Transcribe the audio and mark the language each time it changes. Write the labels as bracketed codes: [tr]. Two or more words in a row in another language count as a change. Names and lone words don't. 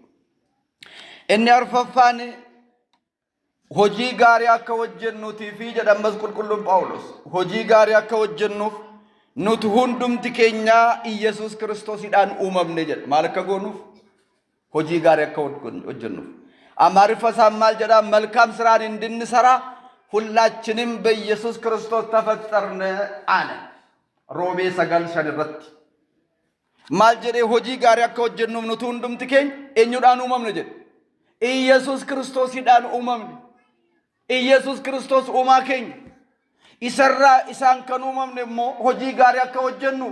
[om] Inni arfaffaan hojii gaarii akka hojjennuutii fi jedhamas qulqulluun Phaawulos hojii gaarii akka hojjennuuf nuti hundumti keenya Iyyasuus Kiristoosidhaan uumamne jedha. Maal akka goonuuf? hojii gaarii akka hojjennuuf. Amaariffa isaan maal jedha? [am] መልካም ስራን እንድንሰራ ሁላችንም በኢየሱስ ክርስቶስ ተፈጠርን አለ። [om] ሮሜ 9:5 irratti maal jedhee hojii gaarii akka hojjennuuf nuti hundumti keenya eenyudhaan uumamne jedha? Iyyasuus Kiristoosidhaan uumamne. Iyyasuus Kiristoos uumaa keenya. Isarraa isaan kan uumamne immoo hojii gaarii akka hojjennuuf.